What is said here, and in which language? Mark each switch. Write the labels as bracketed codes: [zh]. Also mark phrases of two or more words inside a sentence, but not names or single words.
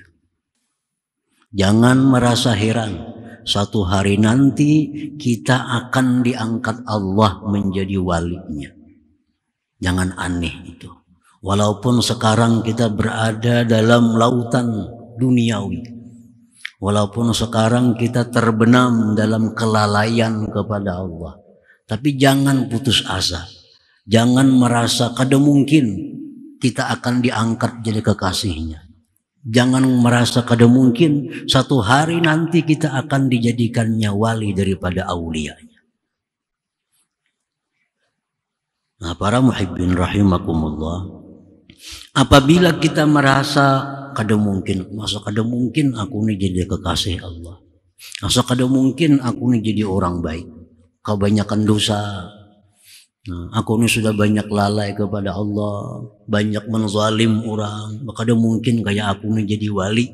[id] Jangan merasa heran suatu hari nanti kita akan diangkat Allah menjadi walinya. Jangan aneh itu. Walaupun sekarang kita berada dalam lautan duniawi, walaupun sekarang kita terbenam dalam kelalaian kepada Allah, tapi jangan putus asa. Jangan merasa kada mungkin kita akan diangkat jadi kekasihnya. Jangan merasa kada mungkin satu hari nanti kita akan dijadikannya wali daripada aulianya. Nah, [ar] para muhibbin rahimakumullah, [id] apabila kita merasa kada mungkin, [bjn] masa kada mungkin aku nih [id] jadi kekasih Allah, [bjn] masa kada mungkin aku nih [id] jadi orang baik, kebanyakan dosa, nah, aku nih sudah banyak lalai kepada Allah, banyak menzalim orang, [bjn] kada mungkin kayak aku nih [id] jadi wali.